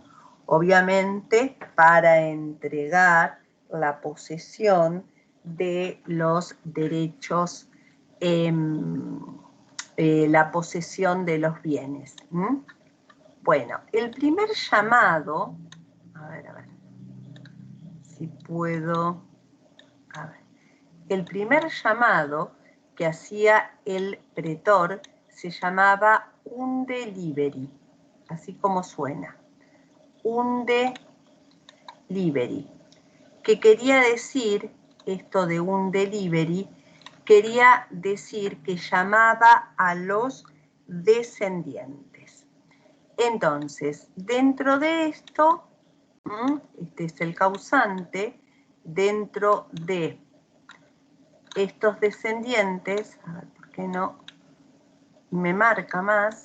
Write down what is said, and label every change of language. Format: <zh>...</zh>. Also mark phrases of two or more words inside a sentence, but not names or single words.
<es>Obviamente, para entregar la posesión de los derechos, la posesión de los bienes. Bueno, el primer llamado, a ver, si puedo, a ver, el primer llamado que hacía el pretor se llamaba</es> <la>unde liberi,</la> <es>así como suena,</es> <la>unde liberi,</la> <es>que quería decir, esto de</es> <la>unde liberi,</la> <es>quería decir que llamaba a los descendientes. Entonces, dentro de esto, este es el causante, dentro de estos descendientes, a ver, ¿por qué no me marca más?</es>